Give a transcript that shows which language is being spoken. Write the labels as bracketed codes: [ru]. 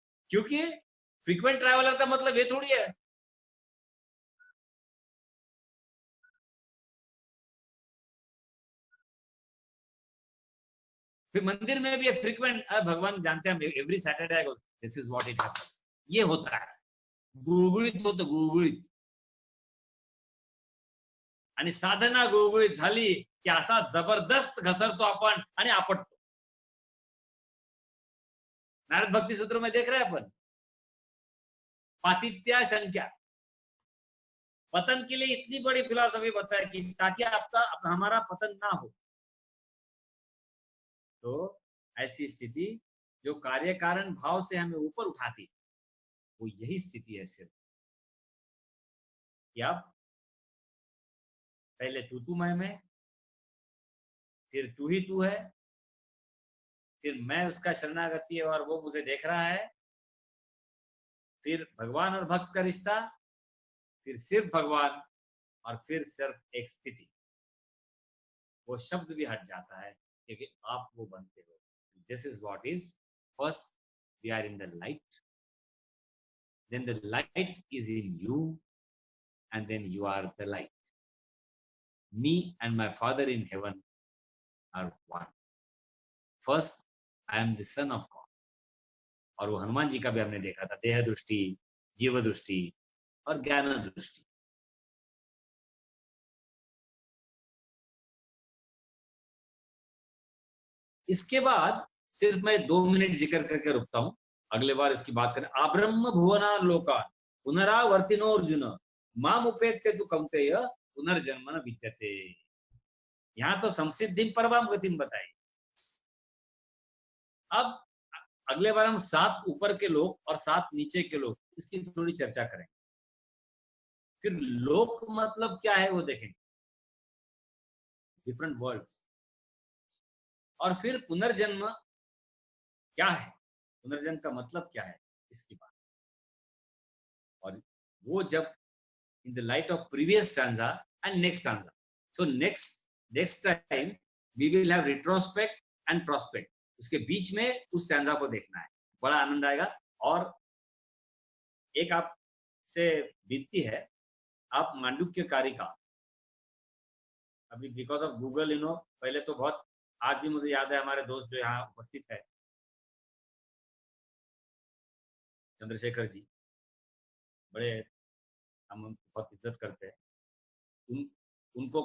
[hi] क्योंकि frequent traveller का मतलब ये थोड़ी है फिर मंदिर में भी फ्रीक्वेंट. भगवान जानते हैं [en] Every Saturday this is what it happens. [hi] ये होता है [mr] गुळगुळीत होतं, गुळगुळीत. आणि साधना गुळगुळीत झाली की असा जबरदस्त घसरतो आपण आणि आपटतो. [hi] नारद भक्ति सूत्र में देख रहे हैं अपन, पातित्या शंक्या. पतन के लिए इतनी बड़ी फिलॉसफी बताया कि ताकि आपका हमारा पतन ना हो. तो ऐसी स्थिति जो कार्य कारण भाव से हमें ऊपर उठाती है, वो यही स्थिति है सिर्फ कि अब पहले तू मैं, फिर तू ही तू है, फिर मैं उसका शरणागति है और वो मुझे देख रहा है, फिर भगवान और भक्त का रिश्ता, फिर सिर्फ भगवान, और फिर सिर्फ एक स्थिति. वो शब्द भी हट जाता है क्योंकि आप वो बनते हो. [en] This is what is. First we are in the light, then the light is in you, and then you are the light. Me and my Father in heaven are one. First, I am the Son of God. [hi] और वो हनुमान जी का भी हमने देखा था, देह दृष्टि, जीव दृष्टि और ज्ञान दृष्टि. इसके बाद सिर्फ मैं 2 मिनट जिक्र करके रुकता हूं, अगले बार इसकी बात करें. [sa] आब्रह्म भुवना लोका पुनरावर्तिनो अर्जुन माम उपेत्य तु कौन्तेय पुनर्जन्म न विद्यते. [hi] यहां तो संसिद्धिं परमां गतिं बताई. अब अगले बार हम 7 ऊपर के लोग और 7 नीचे के लोग, इसकी थोड़ी चर्चा करेंगे. फिर लोक मतलब क्या है वो देखेंगे, डिफरेंट वर्ड्स. और फिर पुनर्जन्म क्या है, पुनर्जन्म का मतलब क्या है, इसकी बात. और वो जब [en] in the light of previous stanza and next stanza. So next time we will have retrospect and prospect. [hi] उसके बीच में उस स्टैंजा को देखना है, बड़ा आनंद आएगा। और एक आपसे विनती है, आप मांडुक्य कारिका अभी [en] because of Google [hi] पहले तो बहुत, आज भी मुझे याद है हमारे दोस्त जो यहाँ उपस्थित है, चंद्रशेखर जी, बड़े हम बहुत इज्जत करते हैं उन उनको।